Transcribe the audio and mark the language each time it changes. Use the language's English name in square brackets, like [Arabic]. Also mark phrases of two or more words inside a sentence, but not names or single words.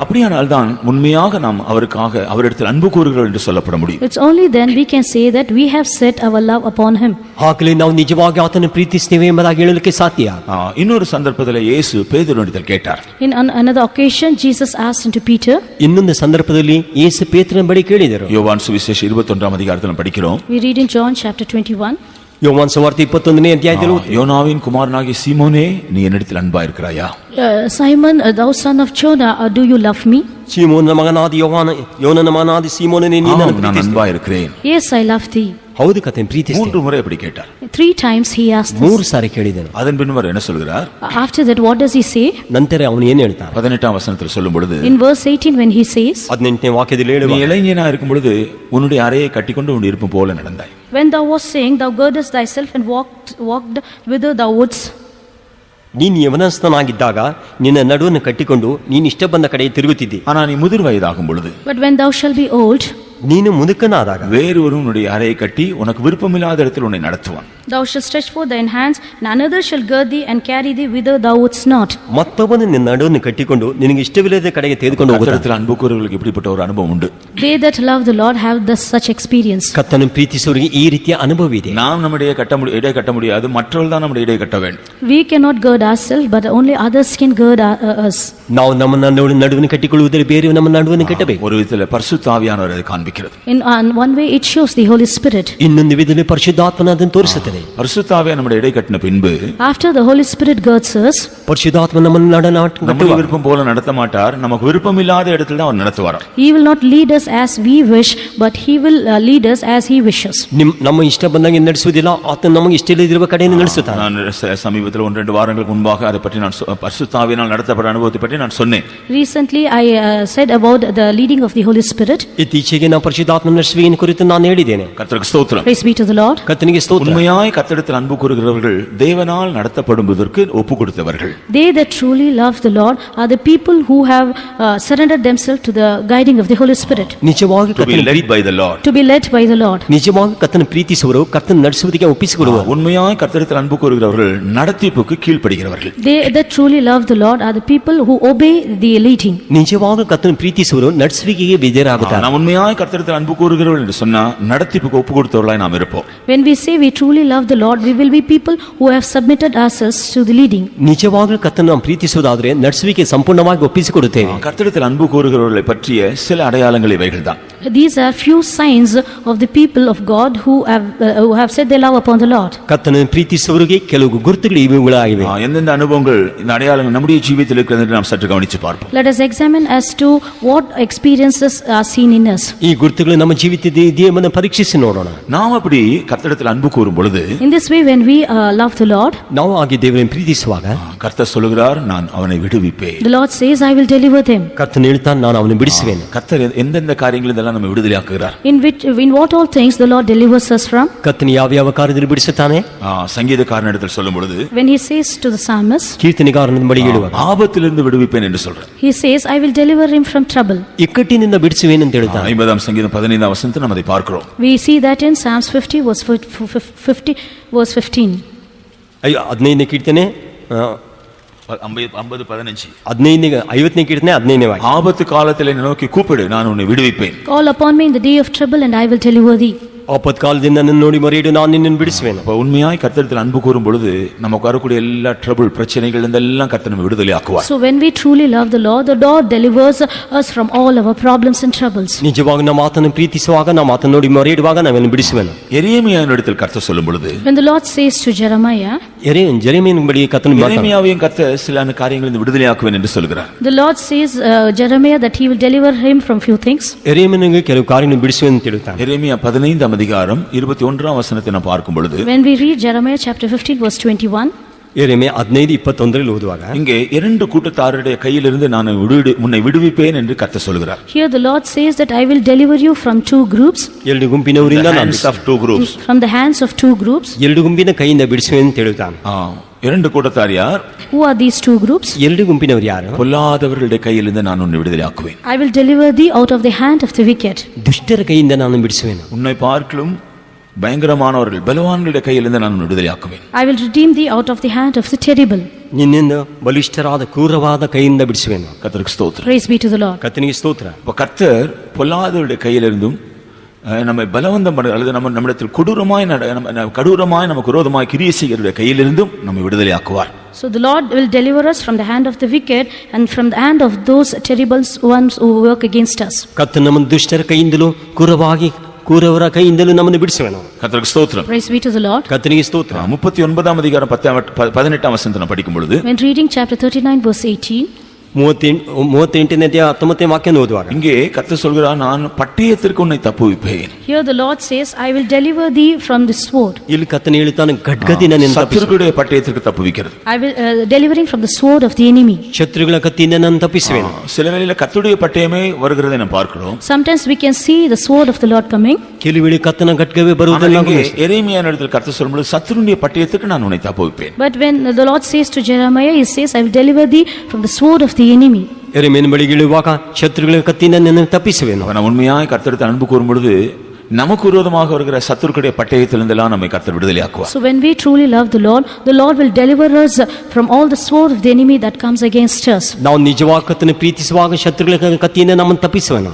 [Tamil] அப்படியானால் தான் உண்மையாக நாம் அவரிடத்தில் அன்பு கூறுகிறோம் என்று சொல்லப்பட முடியும். [English] It's only then we can say that we have set our love upon him. [Kannada] ಆಗಲೇ ನಾವು ನಿಜವಾಗಿ ಆತನ ಪ್ರೀತಿಸ್ತೇವೆ ಎಂಬುದಾಗಿ ಹೇಳಲಿಕ್ಕೆ ಸಾಧ್ಯ. [Tamil] இன்னொரு சந்தர்ப்பத்தில் இயேசு பேதுருவிடத்தில் கேட்டார். [English] In another occasion Jesus asked unto Peter. [Kannada] ಇನ್ನೊಂದು ಸಂದರ್ಭದಲ್ಲಿ ಯೇಸು ಪೇತ್ರನ ಬಳಿ ಕೇಳಿದರು. [Tamil] யோவான் சுவிசேஷம் 21ஆம் அதிகாரத்தில் நாம் படிக்கிறோம். [English] We read in John chapter 21. [Kannada] ಯೋವಾನ್ ಸುವಾರ್ತೆ 21ನೇ ಅಧ್ಯಾಯದಲ್ಲಿ [Tamil] யோனாவின் குமாரனாகிய சீமோனே, நீ என்னிடத்தில் அன்பா இருக்கிறாயா? [English] Simon, thou son of Jonah, do you love me? [Kannada] ಸೀಮೋನನ ಮಗನಾದ ಯೋನನ ಮಗನಾದ ಸೀಮೋನನೇ ನೀನು [Tamil] நான் [Kannada] ಪ್ರೀತಿಸುತ್ತೀಯ? [Tamil] அன்பா இருக்கிறேன். [English] Yes, I love thee. [Kannada] ಹೌದು ಕರ್ತನೇ ಪ್ರೀತಿಸುತ್ತೇನೆ. [Tamil] 3 முறை அப்படி கேட்டார். [English] 3 times he asked this. [Kannada] 3 ಸಾರಿ ಕೇಳಿದನು. [Tamil] அதன் பின் அவர் என்ன சொல்கிறார்? [English] After that what does he say? [Kannada] ನಂತರ ಅವನು ಏನು ಹೇಳ್ತಾನೆ? [Tamil] 18ஆம் வசனத்தில் சொல்லும் பொழுது, [English] In verse 18 when he says, [Kannada] 18ನೇ ವಾಕ್ಯದಲ್ಲಿ [Tamil] நீ [Kannada] ಹೇಳುವ, [Tamil] இளைஞனா இருக்கும் பொழுது உன்னுடைய அறையை கட்டிக்கொண்டு உன் இருப்பு போல நடந்தாய். [English] when thou was saying, thou girdest thyself and walked whither thou wouldst. [Kannada] ನೀನು ಯವನಸ್ಥನಾಗಿದ್ದಾಗ ನಿನ್ನ ನಡುವನ್ನು ಕಟ್ಟಿಕೊಂಡು ನೀನು ಇಷ್ಟ ಬಂದ ಕಡೆ ತಿರುಗುತ್ತಿದ್ದಿ. [Tamil] ஆனா நீ முதிர் வயதாகும் பொழுது, [English] But when thou shalt be old, [Kannada] ನೀನು ಮುದುಕನಾದಾಗ [Tamil] வேறொரு உன்னுடைய அறையை கட்டி உனக்கு விருப்பமில்லாத இடத்தில் உன்னை நடத்துவான். [English] thou shalt stretch forth thine hands, and another shall gird thee and carry thee whither thou wouldst not. [Kannada] ಮತ್ತೊಬ್ಬನು ನಿನ್ನ ನಡುವನ್ನು ಕಟ್ಟಿಕೊಂಡು ನಿನಗೆ ಇಷ್ಟವಿಲ್ಲದ ಕಡೆಗೆ ತೆಗೆದುಕೊಂಡು ಹೋಗುತ್ತಾನೆ. [Tamil] கர்த்தரிடத்தில் அன்பு கூறுகிறவர்களுக்கு இப்படிப்பட்ட ஒரு அனுபவம் உண்டு. [English] They that love the Lord have such experience. [Kannada] ಕರ್ತನನ್ನು ಪ್ರೀತಿಸುವವರಿಗೆ ಈ ರೀತಿಯ ಅನುಭವ ಇದೆ. [Tamil] நாம் நம்முடைய இடை கட்ட முடியாது, மற்றவர்கள் தான் நம்முடைய இடை கட்ட வேண்டும். [English] We cannot gird ourselves, but only others can gird us. [Kannada] ನಾವು ನಮ್ಮ ನಡುವನ್ನು ಕಟ್ಟಿಕೊಳ್ಳುವುದರಲ್ಲಿ ಬೇರೆ ನಮ್ಮ ನಡುವನ್ನು ಕಟ್ಟಬೇಕು. [Tamil] ஒரு விதத்தில் பரிசுத்த ஆவியானவர் அதை காண்பிக்கிறது. [English] In one way it shows the Holy Spirit. [Kannada] ಇನ್ನೊಂದು ವಿಧದಲ್ಲಿ ಪರಿಶುದ್ಧಾತ್ಮನ ಅದನ್ನು ತೋರಿಸುತ್ತದೆ. [Tamil] பரிசுத்த ஆவியானவர் நம்முடைய இடை கட்டின பின்பு, [English] After the Holy Spirit girds us, [Kannada] ಪರಿಶುದ್ಧಾತ್ಮ ನಮ್ಮನ್ನು [Tamil] நம்முடைய விருப்பம் போல நடத்த மாட்டார். நமக்கு விருப்பம் இல்லாத இடத்தில் தான் அவர் நடத்துவார். [English] He will not lead us as we wish, but he will lead us as he wishes. [Kannada] ನಮ್ಮ ಇಷ್ಟ ಬಂದಂಗೆ ನಡೆಸುವುದಿಲ್ಲ, ಆತನು ನಮಗೆ ಇಷ್ಟ ಇಲ್ಲದಿರುವ ಕಡೆಯನ್ನು ನಡೆಸುತ್ತಾನೆ. [Tamil] நான் சமீபத்தில் 1-2 வாரங்களுக்கு முன்பாக அதை பற்றி நான் பரிசுத்த ஆவியினால் நடத்தப்பட்ட அனுபவத்தை பற்றி நான் சொன்னேன். [English] Recently I said about the leading of the Holy Spirit. [Kannada] ಇತ್ತೀಚೆಗೆ ನಾವು ಪರಿಶುದ್ಧಾತ್ಮ ನಡೆಸುವಿಕೆಯನ್ನು ಕುರಿತು ನಾನು ಹೇಳಿದ್ದೇನೆ. [Tamil] கர்த்தருக்கு ஸ்தோத்திரம். [English] Praise be to the Lord. [Kannada] ಕರ್ತನಿಗೆ ಸ್ತೋತ್ರ. [Tamil] உண்மையாய் கர்த்தரிடத்தில் அன்பு கூறுகிறவர்கள் தேவனால் நடத்தப்படுவதற்கு ஒப்பு கொடுத்தவர்கள். [English] They that truly love the Lord are the people who have surrendered themselves to the guiding of the Holy Spirit. [Kannada] ನಿಜವಾಗಿ [English] To be led by the Lord. To be led by the Lord. [Kannada] ನಿಜವಾಗಿ ಕರ್ತನ ಪ್ರೀತಿಸುವರು, ಕರ್ತನ ನಡೆಸುವುದಕ್ಕೆ ಒಪ್ಪಿಸಿಕೊಡುವರು. [Tamil] உண்மையாய் கர்த்தரிடத்தில் அன்பு கூறுகிறவர்கள் நடத்திப்புக்கு கீழ்ப்படிகிறவர்கள். [English] They that truly love the Lord are the people who obey the leading. [Kannada] ನಿಜವಾಗಿ ಕರ್ತನ ಪ್ರೀತಿಸುವರು ನಡೆಸುವಿಕೆಗೆ ಬೇಜಾರಾಗುತ್ತಾರೆ. [Tamil] நாம் உண்மையாய் கர்த்தரிடத்தில் அன்பு கூறுகிறவர்கள் என்று சொன்னா நடத்திப்புக்கு ஒப்பு கொடுத்தவர்களாய் நாம் இருப்போம். [English] When we say we truly love the Lord, we will be people who have submitted ourselves to the leading. [Kannada] ನಿಜವಾಗಲೂ ಕರ್ತನ ನಾವು ಪ್ರೀತಿಸುವುದಾದರೆ ನಡೆಸುವಿಕೆ ಸಂಪೂರ್ಣವಾಗಿ ಒಪ್ಪಿಸಿಕೊಡುತ್ತೇವೆ. [Tamil] கர்த்தரிடத்தில் அன்பு கூறுகிறவர்களை பற்றிய சில அடையாளங்கள் இவைகள்தான். [English] These are few signs of the people of God who have set their love upon the Lord. [Kannada] ಕರ್ತನನ್ನು ಪ್ರೀತಿಸುವವರಿಗೆ ಕೆಲವು ಗುರುತುಗಳು ಇವುಗಳಾಗಿವೆ. [Tamil] எந்தெந்த அனுபவங்கள் இந்த அடையாளங்கள் நம்முடைய ஜீவிதத்தில் இருக்கிறது என்று நாம் சற்று கவனித்து பார்ப்போம். [English] Let us examine as to what experiences are seen in us. [Kannada] ಈ ಗುರುತುಗಳು ನಮ್ಮ ಜೀವಿತದ ಇದೆಯೆಂಬುದನ್ನು ಪರೀಕ್ಷಿಸಿ ನೋಡೋಣ. [Tamil] நாம் அப்படி கர்த்தரிடத்தில் அன்பு கூறும் பொழுது, [English] In this way, when we love the Lord, [Kannada] ನಾವು ಆಗಿ ದೇವರನ್ನು ಪ್ರೀತಿಸುವಾಗ [Tamil] கர்த்தர் சொல்லுகிறார், நான் அவனை விடுவிப்பேன். [English] the Lord says, I will deliver them. [Kannada] ಕರ್ತನು ಹೇಳ್ತಾನೆ, ನಾನು ಅವನನ್ನು ಬಿಡಿಸುವೆನು. [Tamil] கர்த்தர் எந்தெந்த காரியங்கள் இதெல்லாம் நம்ம விடுதலையாக்குகிறார். [English] In what all things the Lord delivers us from? [Kannada] ಕರ್ತನು ಯಾವ ಯಾವ ಕಾರ್ಯದಲ್ಲಿ ಬಿಡಿಸುತ್ತಾನೆ? [Tamil] சங்கீதக்காரனிடத்தில் சொல்லும் பொழுது, [English] When he says to the psalmist, [Kannada] ಕೀರ್ತನೆಗಾರನ ಬಳಿ ಹೇಳುವಾಗ [Tamil] ஆபத்திலிருந்து விடுவிப்பேன் என்று சொல்றார். [English] he says, I will deliver him from trouble. [Kannada] ಇಕ್ಕಟ್ಟಿನಿಂದ ಬಿಡಿಸುವೆನು ಅಂತ ಹೇಳ್ತಾನೆ. [Tamil] 50ஆம் சங்கீதம் 15ஆம் வசனத்தில் நாம் அதை பார்க்கிறோம். [English] We see that in Psalms 50 verse 15. [Kannada] 15ನೇ ಕೀರ್ತನೆ 50:15. 50ನೇ ಕೀರ್ತನೆ 15ನೇ ವಾಕ್ಯ. [Tamil] ஆபத்து காலத்தில் என்னை நோக்கி கூப்பிடு, நான் உன்னை விடுவிப்பேன். [English] Call upon me in the day of trouble and I will deliver thee. [Kannada] ಆಪತ್ಕಾಲದಿಂದ ನನ್ನನ್ನು ನೋಡಿ ಮೊರೆಯಿಡು, ನಾನು ನಿನ್ನನ್ನು ಬಿಡಿಸುವೆನು. [Tamil] அப்ப உண்மையாய் கர்த்தரிடத்தில் அன்பு கூறும் பொழுது நமக்கு வரக்கூடிய எல்லா ட்ரபிள் பிரச்சனைகள் இதெல்லாம் கர்த்தர் நம்மை விடுதலையாக்குவார். [English] So when we truly love the Lord delivers us from all our problems and troubles. [Kannada] ನಿಜವಾಗಿ ನಾವು ಆತನನ್ನು ಪ್ರೀತಿಸುವಾಗ, ನಾವು ಆತನ ನೋಡಿ ಮೊರೆಯಿಡುವಾಗ ನಾವೆಲ್ಲ ಬಿಡಿಸುವೆನು. [Tamil] எரேமியாவினிடத்தில் கர்த்தர் சொல்லும் பொழுது, [English] When the Lord says to Jeremiah, [Kannada] ಜೆರೆಮೀಯನ ಬಳಿ ಕರ್ತನು ಮಾತಾಡ್ತಾನೆ. [Tamil] எரேமியாவையும் கர்த்தர் சில காரியங்களிலிருந்து விடுதலையாக்குவேன் என்று சொல்கிறார். [English] the Lord says Jeremiah that he will deliver him from few things. [Kannada] ಎರೆಮೀಯನಿಗೆ ಕೆಲವು ಕಾರ್ಯಗಳನ್ನು ಬಿಡಿಸುವೆನು ಅಂತ ಹೇಳ್ತಾನೆ. [Tamil] எரேமியா 15ஆம் அதிகாரம் 21ஆம் வசனத்தை நாம் பார்க்கும் பொழுது, [English] When we read Jeremiah chapter 15 verse 21, [Kannada] ಎರೆಮೀಯ 15:21 ಓದುವಾಗ [Tamil] இங்கே 2 கூட்டத்தாருடைய கையிலிருந்து நான் உன்னை விடுவிப்பேன் என்று கர்த்தர் சொல்கிறார். [English] here the Lord says that I will deliver you from two groups, [Kannada] ಎರಡು ಗುಂಪಿನವರಿಂದ ನಾನು [English] hands of two groups. from the hands of two groups. [Kannada] ಎರಡು ಗುಂಪಿನ ಕೈಯಿಂದ ಬಿಡಿಸುವೆನು ಅಂತ ಹೇಳ್ತಾನೆ. [Tamil] 2 கூட்டத்தார் யார்? [English] Who are these two groups? [Kannada] ಎರಡು ಗುಂಪಿನವರು ಯಾರು? [Tamil] பொல்லாதவர்களுடைய கையிலிருந்து நான் உன்னை விடுதலையாக்குவேன். [English] I will deliver thee out of the hand of the wicked. [Kannada] ದುಷ್ಟರ ಕೈಯಿಂದ ನಾನು ಬಿಡಿಸುವೆನು. [Tamil] உன்னை பார்க்கலும் பயங்கரமானவர்கள் பலவான்களுடைய கையிலிருந்து நான் உன்னை விடுதலையாக்குவேன். [English] I will redeem thee out of the hand of the terrible. [Kannada] ನಿನ್ನಿಂದ ಬಲಿಷ್ಠರಾದ ಕ್ರೂರವಾದ ಕೈಯಿಂದ ಬಿಡಿಸುವೆನು. [Tamil] கர்த்தருக்கு ஸ்தோத்திரம். [English] Praise be to the Lord. [Kannada] ಕರ್ತನಿಗೆ ಸ್ತೋತ್ರ. [Tamil] அப்ப கர்த்தர் பொல்லாதவருடைய கையிலிருந்தும் நம்மை பலவந்தம் பண்ண அல்லது நம்மிடத்தில் கடூரமாய் நமக்கு விரோதமாய் கிரியை செய்கிறவருடைய கையிலிருந்தும் நம்மை விடுதலையாக்குவார். [English] So the Lord will deliver us from the hand of the wicked and from the hand of those terrible ones who work against us. [Kannada] ಕರ್ತನು ನಮ್ಮನ್ನು ದುಷ್ಟರ ಕೈಯಿಂದಲೂ ಕೂರವರ ಕೈಯಿಂದಲೂ ನಮ್ಮನ್ನು ಬಿಡಿಸುವೆನು. [Tamil] கர்த்தருக்கு ஸ்தோத்திரம். [English] Praise be to the Lord. [Kannada] ಕರ್ತನಿಗೆ ಸ್ತೋತ್ರ. [Tamil] 39ஆம் அதிகாரம் 18ஆம் வசனத்தை நான் படிக்கும் பொழுது, [English] When reading chapter 39 verse 18, [Kannada] 38ನೇ 19ನೇ ವಾಕ್ಯ ಓದುವಾಗ [Tamil] இங்கே கர்த்தர் சொல்கிறார், நான் பட்டயத்திற்கு உன்னை தப்புவிப்பேன். [English] here the Lord says, I will deliver thee from the sword. [Kannada] ಇಲ್ಲಿ ಕರ್ತನು ಹೇಳುತ್ತಾನೆ, ಖಡ್ಗದಿಂದ ನಿನ್ನ ತಪ್ಪಿಸುವೆನು. [Tamil] சத்துருக்களுடைய பட்டயத்திற்கு தப்புவிக்கிறது. [English] I will delivering from the sword of the enemy. [Kannada] ಶತ್ರುಗಳ ಕತ್ತಿಯಿಂದ ನಾನು ತಪ್ಪಿಸುವೆನು. [Tamil] சில வேளையில கர்த்தருடைய பட்டயமே வருகிறதை நாம் பார்க்கிறோம். [English] Sometimes we can see the sword of the Lord coming. [Kannada] ಕೆಲವು ವೇಳೆ ಕರ್ತನ ಖಡ್ಗವೇ ಬರುವುದನ್ನು ನಾವು ಗಮನಿಸುತ್ತೇವೆ. [Tamil] எரேமியாவினிடத்தில் கர்த்தர் சொல்லும்போது சத்துருடைய பட்டயத்துக்கு நான் உன்னை தப்புவிப்பேன். [English] But when the Lord says to Jeremiah, he says, I will deliver thee from the sword of the enemy. [Kannada] ಎರೆಮೀಯನ ಬಳಿಗೆ ಇಳುವಾಗ ಶತ್ರುಗಳ ಕತ್ತಿಯಿಂದ ನಿನ್ನನ್ನು ತಪ್ಪಿಸುವೆನು. [Tamil] அவன் உண்மையாய் கர்த்தரிடத்தில் அன்பு கூறும் பொழுது நமக்கு விரோதமாக வருகிற சத்துருக்களுடைய பட்டயத்திலிருந்தெல்லாம் நம்மை கர்த்தர் விடுதலையாக்குவார். [English] So when we truly love the Lord will deliver us from all the sword of the enemy that comes against us. [Kannada] ನಾವು ನಿಜವಾಗಿ ಕರ್ತನ ಪ್ರೀತಿಸುವಾಗ ಶತ್ರುಗಳ ಕತ್ತಿಯಿಂದ ನಮ್ಮನ್ನು ತಪ್ಪಿಸುವೆನು.